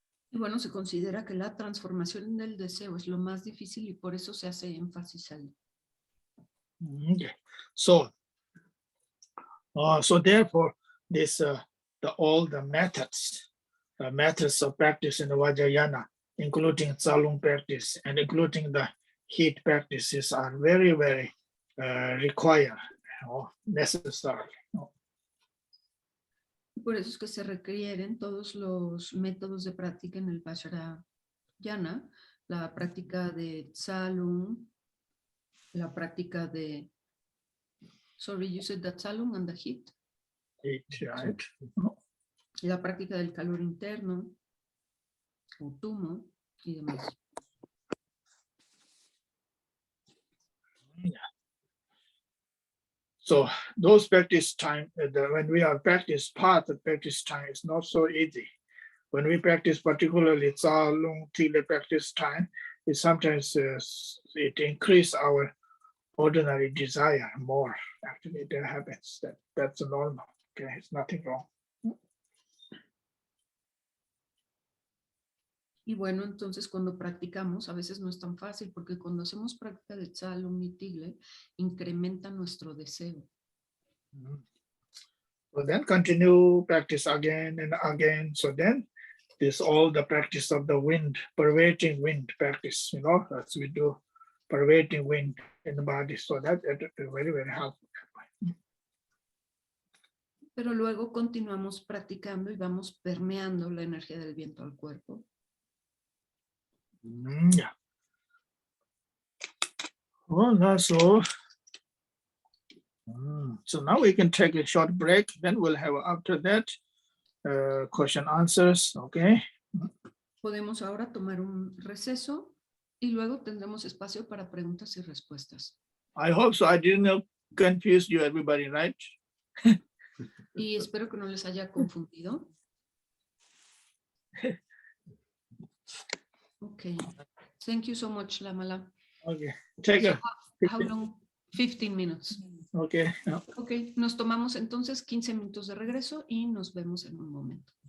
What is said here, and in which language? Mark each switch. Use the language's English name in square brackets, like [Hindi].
[Spanish] Y bueno, se considera que la transformación del deseo es lo más difícil y por eso se hace énfasis ahí. [English] Okay. So therefore, all the methods of practice in the Vajrayana, including Tsalung practice and including the heat practices, are very, very required, necessary. [Spanish] Por eso es que se requieren todos los métodos de práctica en el Vajrayana, la práctica de Tsalung, la práctica de [English] Sorry, you said the Tsalung and the heat. Heat, right? [Spanish] La práctica del calor interno, utumo y demás. [English] So those practice time, when we are practice part of practice time is not so easy. When we practice particularly Tsalung Tile practice time, it sometimes it increase our ordinary desire more. Actually, that happens. That's normal. Okay, it's nothing wrong. [Spanish] Y bueno, entonces cuando practicamos, a veces no es tan fácil, porque cuando hacemos práctica de Tsalung y Tigle, incrementa nuestro deseo. [English] So then continue practice again and again. So then this all the practice of the wind, pervading wind practice, as we do pervading wind in the body. So that is very, very helpful. [Spanish] Pero luego continuamos practicando y vamos permeando la energía del viento al cuerpo. [English] Yeah. Well, that's all. So now we can take a short break. Then we'll have after that question answers. Okay. [Spanish] Podemos ahora tomar un receso y luego tendremos espacio para preguntas y respuestas. [English] I hope so. I didn't confuse you, everybody, right? [Spanish] Y espero que no les haya confundido. [English] Okay. Thank you so much, Lamala. Okay. Take a. How long? 15 minutes. Okay. [Spanish] Ok, nos tomamos entonces 15 minutos de regreso y nos vemos en un momento.